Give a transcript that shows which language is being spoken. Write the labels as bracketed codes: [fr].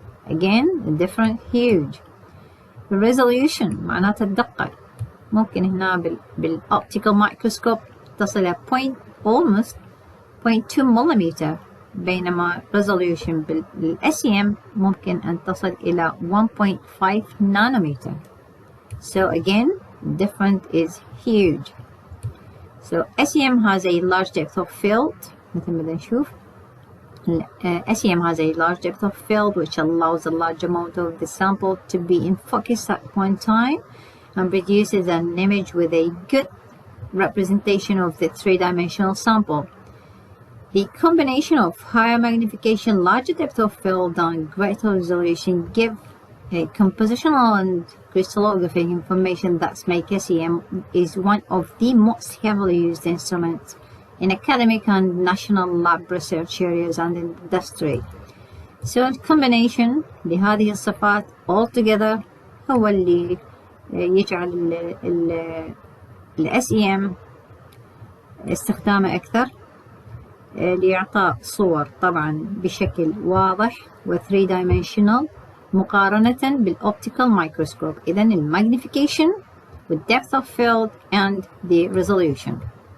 [en] again different huge. [ar] resolution معناته الدقة، ممكن هنا بالoptical microscope تصل إلى almost 0.2 ملم، بينما resolution بالSEM ممكن أن تصل إلى 1.5 nanometer. [en] So again different is huge. So SEM has a large depth of field. [ar] مثل ما نشوف [en] SEM has a large depth of field which allows a large amount of the sample to be in focus at one time and produces an image with a good representation of the three-dimensional sample. The combination of higher magnification, larger depth of field and greater resolution give a compositional and crystallographic information that make SEM is one of the most heavily used instruments in academic and national lab research areas and industry. So the combination [ar] لهذه الصفات altogether هو اللي يجعل ال SEM استخدامه أكثر لإعطاء صور طبعا بشكل واضح و 3-dimensional مقارنة بالoptical microscope. إذن المagnification, [en] the depth of field and the resolution.